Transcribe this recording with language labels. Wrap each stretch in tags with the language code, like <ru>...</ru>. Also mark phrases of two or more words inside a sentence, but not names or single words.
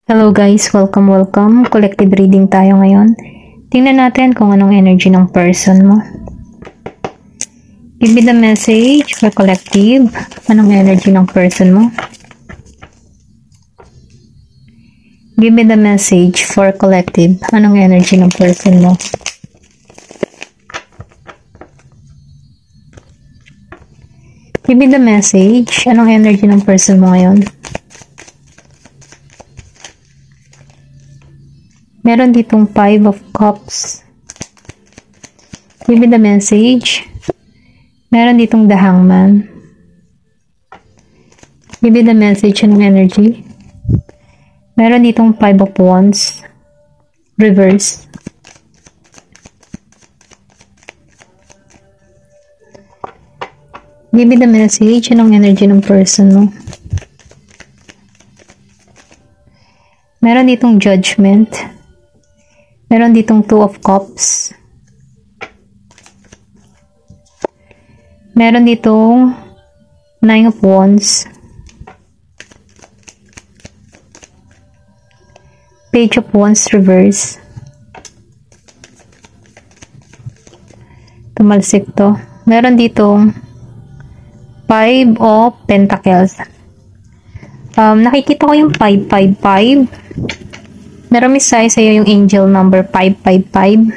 <en>Hello guys, welcome. Collective reading</en> <tl>tayo ngayon. Tingnan natin kung anong energy ng person mo.</tl> <en>Give me the message for collective.</en> <tl>Anong energy ng person mo?</tl> <en>Give me the message for collective.</en> <tl>Anong energy ng person mo?</tl> <en>Give me the message.</en> <tl>Anong energy ng person mo ngayon? Meron ditong 5 of Cups.</tl> <en>Give me the message.</en> <tl>Meron ditong the Hangman.</tl> <en>Give me the message and energy.</en> <tl>Meron ditong 5 of Wands. Reverse.</tl> <en>Give me the message.</en> <tl>Anong energy ng person mo? Meron ditong Judgment. Meron ditong 2 of Cups. Meron ditong 9 of Wands.</tl> <en>Page of Wands reverse.</en> <tl>Tumalsik to. Meron ditong 5 of Pentacles. Nakikita ko yung 555. Meron misay sa'yo yung angel number 555.</tl>